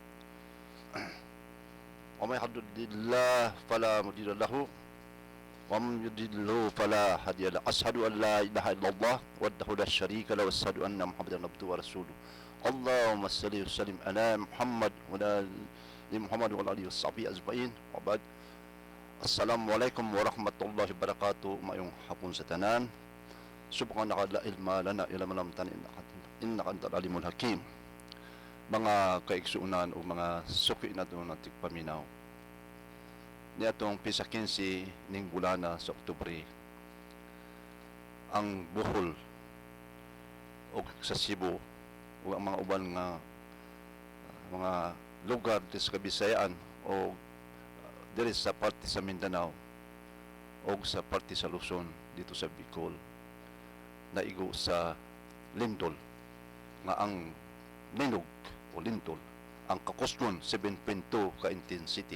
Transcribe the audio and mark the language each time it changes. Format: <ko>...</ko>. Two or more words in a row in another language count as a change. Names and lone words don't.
<ar>ومن يهده الله فلا مضل له ومن يضلل فلا هادي له. أشهد أن لا إله إلا الله وحده لا شريك له وأشهد أن محمدا عبده ورسوله. اللهم صل وسلم على محمد وعلى آل محمد وعلى آله وصحبه أجمعين. وبعد. السلام عليكم ورحمة الله وبركاته.</ar> <ceb>Mayong hapon sa tanan.</ceb> <ar>سبحانك لا علم لنا إلا ما علمتنا إنك أنت العليم الحكيم.</ar> <ceb>Mga kaigsuunan o mga suki na doon nating paminaw. Niatong pisa 15 ning bulana sa Oktubre, ang Bohol o sa Cebu o ang mga uban nga mga lugar sa Kabisayaan o diri sa parte sa Mindanao o sa parte sa Luzon dito sa Bicol, naigo sa lindol nga ang linog o lindol ang kakustron 7.2 ka intensity.</ceb>